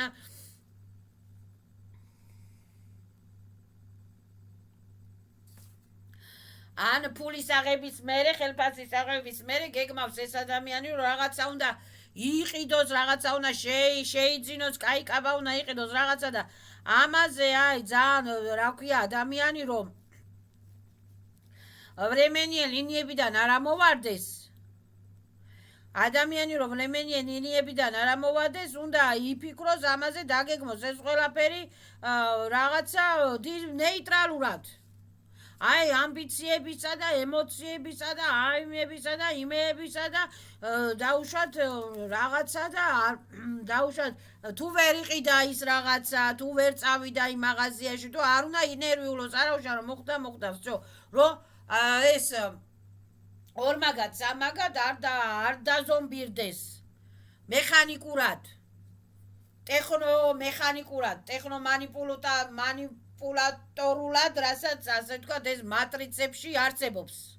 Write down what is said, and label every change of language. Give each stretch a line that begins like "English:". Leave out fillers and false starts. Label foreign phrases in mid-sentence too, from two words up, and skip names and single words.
Georgian: ან ფულის აღების მერე ხელფასის აღების მერე გეგმავს ეს ადამიანი რომ რაღაცა უნდა იყიდოს რაღაცა უნდა შეიძინოს კაი კაბა უნდა იყიდოს რაღაცა და ამაზე აი ძალიან რა ქვია ადამიანი რომ
Russian: временные линиებიდან
Georgian: არ ამოვარდეს ადამიანი რომ
Russian: временные линиებიდან
Georgian: არ ამოვარდეს უნდა იფიქროს ამაზე დაგეგმოს ეს ყველაფერი რაღაცა ნეიტრალურად აი ამბიციებისა და ემოციებისა და აიმებისა და იმეებისა და დაუშვათ რაღაცა და დაუშვათ თუ ვერ იყიდა ის რაღაცა თუ ვერ წავიდა იმ მაღაზიაში თუ არ უნდა ინერვიულოს არავშა რომ მოხდა ვსო რომ ეს ორმაგად სამაგად არ დაზომბირდეს მექანიკურად მანიპულატორულად, რასაც ასე ვთქვათ, ეს მატრიცებში არსებობს.